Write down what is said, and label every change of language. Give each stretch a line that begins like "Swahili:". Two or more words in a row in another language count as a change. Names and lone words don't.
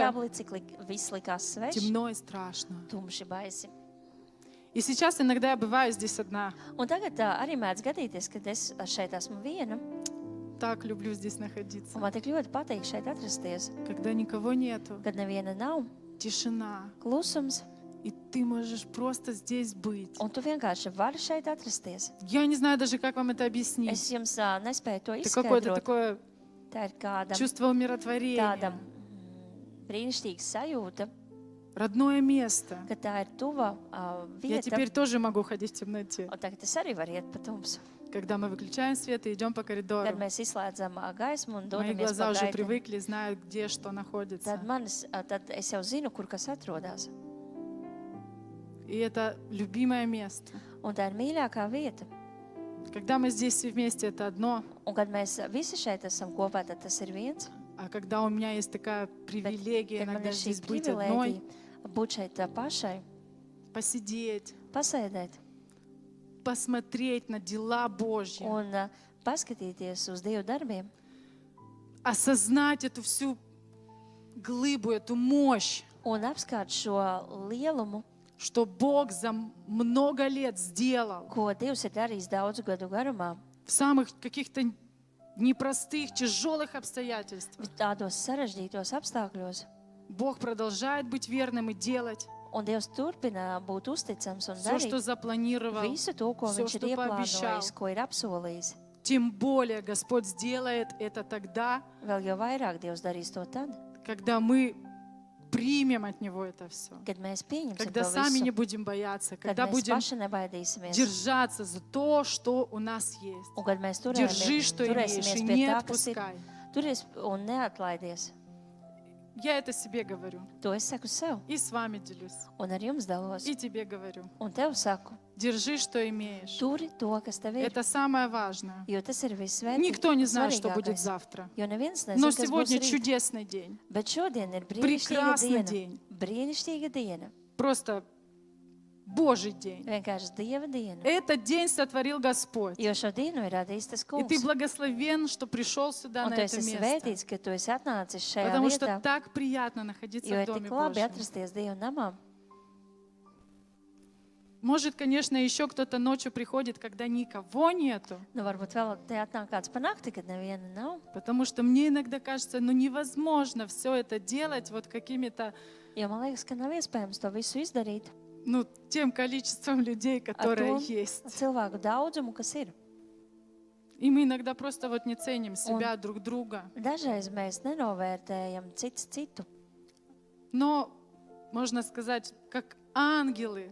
Latvian: nekomfortabli, cik viss likās sveši,
Russian: темно и страшно.
Latvian: tumši baisi.
Russian: И сейчас иногда я бываю здесь одна.
Latvian: Un tagad arī mēdz gadīties, kad es šeit esmu viena,
Russian: Так люблю здесь
Latvian: un
Russian: находиться.
Latvian: man tik ļoti patīk šeit atrasties,
Russian: Когда никого нету,
Latvian: kad neviena nav,
Russian: тишина.
Latvian: klusums,
Russian: И ты можешь просто здесь быть.
Latvian: un tu vienkārši vari šeit atrasties.
Russian: Я не знаю даже, как вам это объяснить.
Latvian: Es jums nespēju to
Russian: Это какое-то
Latvian: izskaidrot.
Russian: такое
Latvian: Tā ir kāda
Russian: чувство
Latvian: tāda
Russian: умиротворения.
Latvian: brīnišķīga sajūta,
Russian: Родное место.
Latvian: ka tā ir tuva
Russian: Я
Latvian: vieta.
Russian: теперь тоже могу ходить в темноте.
Latvian: Un tagad es arī varu iet pa tumsu.
Russian: Когда мы выключаем свет и идем по
Latvian: Kad
Russian: коридору.
Latvian: mēs izslēdzam gaismu un
Russian: Мои
Latvian: dodamies
Russian: глаза
Latvian: pa
Russian: уже
Latvian: gaiteni,
Russian: привыкли, знают, где что находится.
Latvian: tad es jau zinu, kur kas atrodas.
Russian: И это любимое место.
Latvian: Un tā ir mīļākā vieta.
Russian: Когда мы здесь все вместе, это одно.
Latvian: Un kad mēs visi šeit esam kopā, tad tas ir viens.
Russian: А когда у меня есть такая привилегия
Latvian: Kad man
Russian: иногда
Latvian: ir šī
Russian: здесь быть одной,
Latvian: privilēģija būt šeit pašai,
Russian: посидеть,
Latvian: pasēdēt
Russian: посмотреть на дела Божьи,
Latvian: un paskatīties uz Dievu darbiem,
Russian: осознать эту всю глыбу, эту мощь,
Latvian: un apskāt šo lielumu,
Russian: что Бог за много лет сделал
Latvian: ko Dievs ir darījis daudzu gadu garumā,
Russian: в самых каких-то непростых, тяжелых обстоятельствах.
Latvian: tādos sarežģītos apstākļos.
Russian: Бог продолжает быть верным и делать
Latvian: Un Dievs turpina būt uzticams un
Russian: все, что
Latvian: darīt
Russian: запланировал.
Latvian: visu to, ko
Russian: Всё,
Latvian: Viņš ir
Russian: что пообещал.
Latvian: ieplānojis, ko ir apsolījis.
Russian: Тем более Господь сделает это тогда,
Latvian: Vēl jau vairāk Dievs darīs to tad,
Russian: когда мы примем от Него это все.
Latvian: kad mēs pieņemsim
Russian: Когда
Latvian: to
Russian: сами не
Latvian: visu,
Russian: будем бояться,
Latvian: kad
Russian: когда
Latvian: mēs
Russian: будем
Latvian: paši nebaidīsimies.
Russian: держаться за то, что у нас есть.
Latvian: Un kad mēs
Russian: Держи, что имеешь,
Latvian: turēsimies
Russian: и
Latvian: pie
Russian: не
Latvian: tā, kas ir,
Russian: отпускай.
Latvian: turies un neatlaidies.
Russian: Я это себе говорю.
Latvian: To es saku sev,
Russian: И с вами делюсь.
Latvian: un ar jums dalos.
Russian: И тебе говорю.
Latvian: Un tev saku,
Russian: Держи, что имеешь.
Latvian: turi to, kas tev ir,
Russian: Это самое важное.
Latvian: jo tas ir
Russian: Никто не знает, что будет
Latvian: vissvarīgākais.
Russian: завтра.
Latvian: Jo neviens
Russian: Но
Latvian: nezina, kas būs
Russian: сегодня
Latvian: rīt.
Russian: чудесный день.
Latvian: Bet šodien ir brīnišķīga
Russian: Прекрасный
Latvian: diena.
Russian: день.
Latvian: Brīnišķīga diena.
Russian: Просто Божий день.
Latvian: Vienkārši Dieva diena.
Russian: Этот день сотворил Господь.
Latvian: Jo šo dienu ir radījis tas
Russian: И ты
Latvian: kungs.
Russian: благословен, что пришел сюда
Latvian: Un
Russian: на
Latvian: tu
Russian: это
Latvian: esi
Russian: место.
Latvian: svētīts, ka tu esi atnācis šajā
Russian: Потому что
Latvian: vietā,
Russian: так приятно находиться
Latvian: jo
Russian: в
Latvian: ir
Russian: Доме
Latvian: tik labi
Russian: Божьем.
Latvian: atrasties Dieva namā.
Russian: Может, конечно, еще кто-то ночью приходит, когда никого нету.
Latvian: Nu, varbūt vēl te atnāk kāds pa nakti, kad neviena nav.
Russian: Потому что мне иногда кажется, ну невозможно все это делать вот какими-то,
Latvian: Jo man liekas, ka nav iespējams to visu izdarīt
Russian: ну, тем количеством людей,
Latvian: ar
Russian: которые
Latvian: to
Russian: есть.
Latvian: cilvēku daudzumu, kas ir.
Russian: И мы иногда просто вот не ценим себя, друг друга.
Latvian: Dažreiz mēs nenovērtējam cits citu,
Russian: Но, можно сказать, как ангелы,